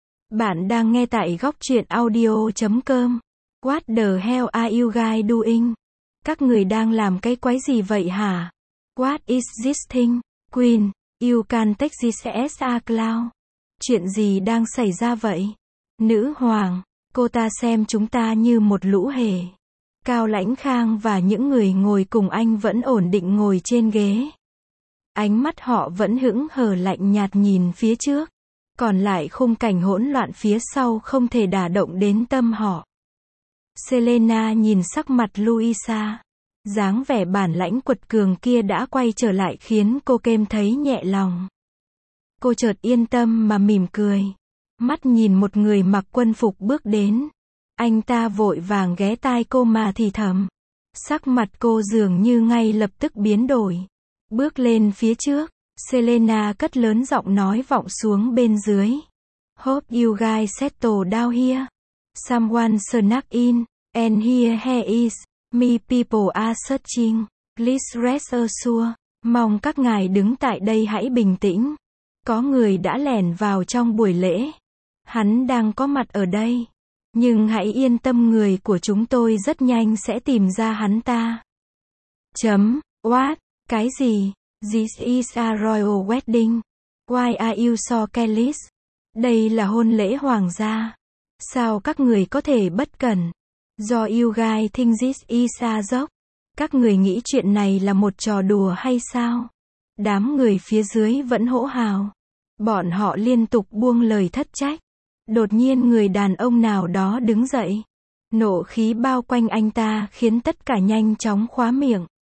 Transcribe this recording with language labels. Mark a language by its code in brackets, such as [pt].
[vi] Bạn đang nghe tại gocchuyenaudio.com. [en] What the hell are you guys doing? [vi] Các người đang làm cái quái gì vậy hả? [en] What is this thing? Queen, you can take this as a clown. [vi] Chuyện gì đang xảy ra vậy? Nữ hoàng, cô ta xem chúng ta như một lũ hề. Cao Lãnh Khang và những người ngồi cùng anh vẫn ổn định ngồi trên ghế. Ánh mắt họ vẫn hững hờ lạnh nhạt nhìn phía trước. Còn lại khung cảnh hỗn loạn phía sau không thể đả động đến tâm họ. Selena nhìn sắc mặt Luisa. Dáng vẻ bản lãnh quật cường kia đã quay trở lại khiến cô kêm thấy nhẹ lòng. Cô chợt yên tâm mà mỉm cười. Mắt nhìn một người mặc quân phục bước đến. Anh ta vội vàng ghé tai cô mà thì thầm. Sắc mặt cô dường như ngay lập tức biến đổi. Bước lên phía trước, Selena cất lớn giọng nói vọng xuống bên dưới. [en] Hope you guys settle down here. Someone snuck in, and here he is. Me people are searching. Please rest assured. [vi] Mong các ngài đứng tại đây hãy bình tĩnh. Có người đã lẻn vào trong buổi lễ. Hắn đang có mặt ở đây. Nhưng hãy yên tâm, người của chúng tôi rất nhanh sẽ tìm ra hắn ta. Chấm. [en] What? [vi] Cái gì? [en] This is a royal wedding. Why are you so careless? [vi] Đây là hôn lễ hoàng gia. Sao các người có thể bất cẩn? [en] Do you guys think this is a joke? [vi] Các người nghĩ chuyện này là một trò đùa hay sao? Đám người phía dưới vẫn hỗ hào. Bọn họ liên tục buông lời thất trách. Đột nhiên người đàn ông nào đó đứng dậy. Nộ khí bao quanh anh ta khiến tất cả nhanh chóng khóa miệng.